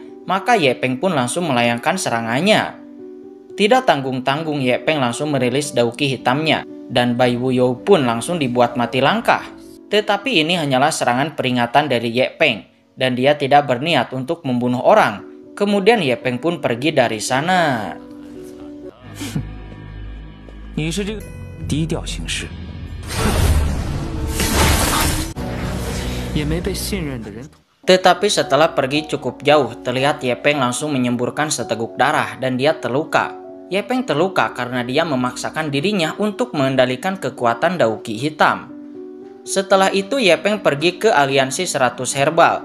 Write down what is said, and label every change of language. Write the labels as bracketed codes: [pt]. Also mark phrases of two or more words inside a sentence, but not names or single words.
[id] Maka Ye Peng pun langsung melayangkan serangannya. Tidak tanggung-tanggung Ye Peng langsung merilis dauki hitamnya. Dan Bai Wuyou pun langsung dibuat mati langkah. Tetapi ini hanyalah serangan peringatan dari Ye Peng. Dan dia tidak berniat untuk membunuh orang. Kemudian Ye Peng pun pergi dari sana. [zh] 你是这个低调行事，也没被信任的人。 [id] Tetapi setelah pergi cukup jauh, terlihat Ye Peng langsung menyemburkan seteguk darah dan dia terluka. Ye Peng terluka karena dia memaksakan dirinya untuk mengendalikan kekuatan dauki hitam. Setelah itu Ye Peng pergi ke aliansi 100 herbal.